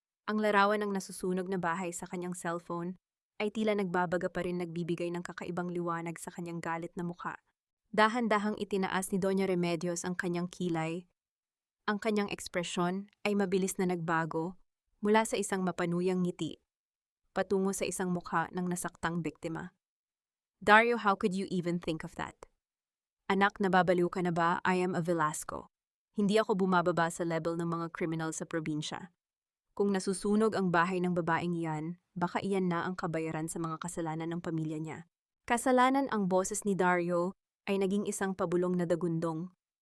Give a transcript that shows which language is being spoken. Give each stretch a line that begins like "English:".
Filipino: Ang larawan ng nasusunog na bahay sa kanyang cellphone ay tila nagbabaga pa rin, nagbibigay ng kakaibang liwanag sa kanyang galit na mukha. Dahan-dahang itinaas ni Doña Remedios ang kanyang kilay. Ang kanyang ekspresyon ay mabilis na nagbago mula sa isang mapanuyang ngiti patungo sa isang mukha ng nasaktang biktima.
English: Dario, how could you even think of that?
Filipino: Anak, nababaliw ka na ba?
English: I am a Velasco.
Filipino: Hindi ako bumababa sa level ng mga kriminal sa probinsya. Kung nasusunog ang bahay ng babaeng iyan, baka iyan na ang kabayaran sa mga kasalanan ng pamilya niya. Kasalanan. Ang boses ni Dario ay naging isang pabulong na dagundong.